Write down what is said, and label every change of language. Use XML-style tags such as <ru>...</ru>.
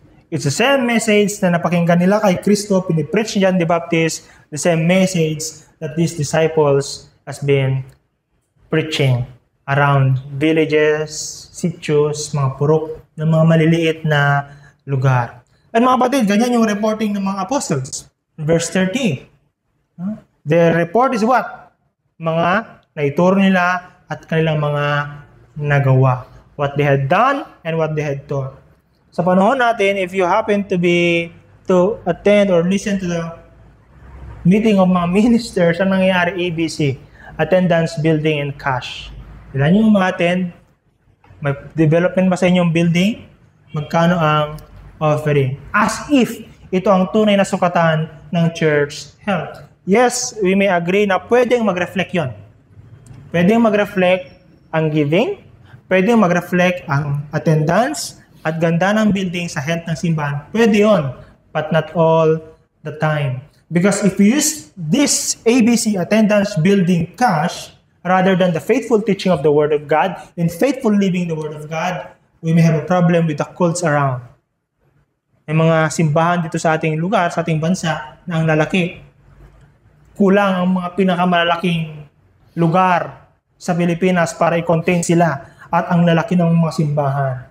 <en>It's the same message</en> <tl>na napakinggan nila kay Kristo, pinipreach ni</tl> <en>John the Baptist, the same message that these disciples has been preaching around villages, sitios,</en> <tl>mga purok, ng mga maliliit na lugar. At mga kapatid, ganyan yung reporting ng mga apostles. Verse 30.</tl> <en>Their report is what?</en> <tl>Mga naituro nila at kanilang mga nagawa.</tl> <en>What they had done and what they had taught.</en> <tl>Sa panahon natin,</tl> <en>if you happen to attend or listen to the meeting of mga ministers,</en> <tl>ang nangyayari</tl> <en>ABC, attendance, building, and cash.</en> <tl>Ilan yung ma-attend? May development ba sa inyong building? Magkano ang offering? As if ito ang tunay na sukatan ng church health.</tl> <en>Yes, we may agree</en> <tl>na pwedeng mag-reflect yon. Pwedeng mag-reflect ang giving, pwedeng mag-reflect ang attendance, at ganda ng building sa health ng simbahan. Pwede yon,</tl> <en>but not all the time. Because if we use this ABC, attendance, building, cash, rather than the faithful teaching of the Word of God and faithful living the Word of God, we may have a problem with the cults around.</en> <tl>May mga simbahan dito sa ating lugar, sa ating bansa, na ang lalaki. Kulang ang mga pinakamalalaking lugar sa Pilipinas para i-contain sila. At ang lalaki ng mga simbahan.</tl>